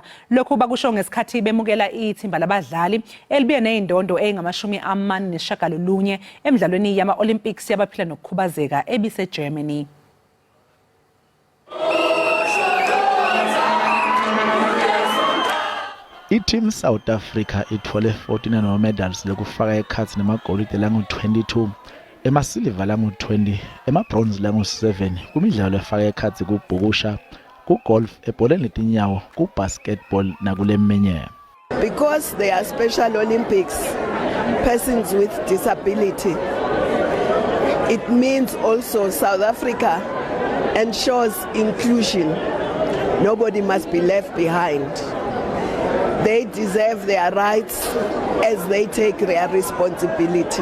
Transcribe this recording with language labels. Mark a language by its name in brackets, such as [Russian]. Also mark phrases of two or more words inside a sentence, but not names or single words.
[Zulu] Lokhu bakusho ngesikhathi bemukela ithimba labadlali elibuye nezindondo ezingama-49 emidlalweni yama-Olympics yabaphila nokukhubazeka ebiseGermany. [Swati] I-Team South Africa ithole 14 medals lokufaka ekhathi namagolide langu-22, emasiliva langu-20, emabronze langu-7 kumidlalo efaka ekhathi kubhukusha, kugolf, ebholeni letinyawo, kubasketball nakuleminye. [English] Because they are Special Olympics, persons with disability, it means also South Africa ensures inclusion. Nobody must be left behind. They deserve their rights as they take their responsibility.